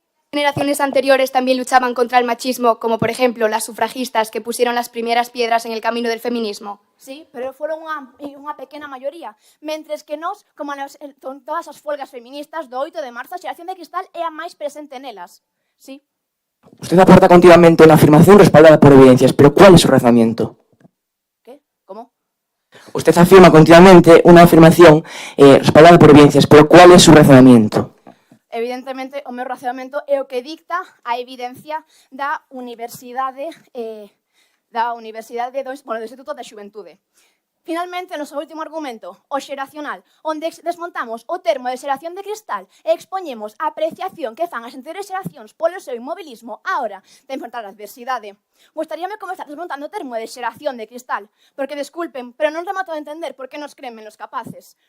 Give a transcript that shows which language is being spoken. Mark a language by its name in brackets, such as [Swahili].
[Spanish] Generaciones anteriores también luchaban contra el machismo, como por ejemplo las sufragistas que pusieron las primeras piedras en el camino del feminismo. [Galician] Sí, pero foron unha pequena maioría, mentres que nós, como con todas as folgas feministas do 8 de marzo, a xeración de cristal é a máis presente nelas. Sí. [Spanish] Usted aporta continuamente una afirmación respaldada por evidencias, pero ¿cuál es su razonamiento? ¿Qué? ¿Cómo? Usted afirma continuamente una afirmación respaldada por evidencias, pero ¿cuál es su razonamiento? [Galician] Evidentemente, o meu razonamento é o que dicta a evidencia da Universidade do Instituto da Xuventude. Finalmente, o noso último argumento, o xeracional, onde desmontamos o termo de xeración de cristal e expoñemos a apreciación que fan as anteriores xeracións polo seu inmobilismo á hora de enfrentar a adversidade. Gostaríame comezar desmontando o termo de xeración de cristal, porque, desculpen, pero non remato de entender por que nos creen menos capaces.